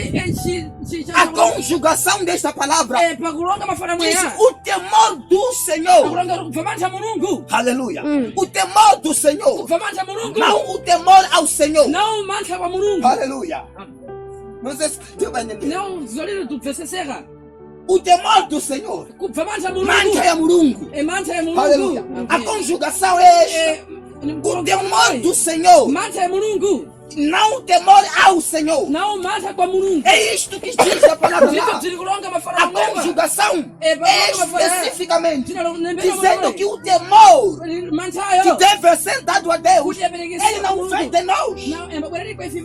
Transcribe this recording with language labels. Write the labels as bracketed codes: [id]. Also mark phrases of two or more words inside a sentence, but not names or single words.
[pt] A conjugação desta palavra diz o temor do Senhor. Aleluia. O temor do Senhor, não o temor ao Senhor. Aleluia. Não sei se deu para entender. O temor do Senhor. [ny] Mantha ya Mulungu. [pt] Aleluia. A conjugação é o temor do Senhor. Não o temor ao Senhor. É isto que diz a palavra lá. A conjugação é especificamente dizendo que o temor que deve ser dado a Deus, ele não vem de nós.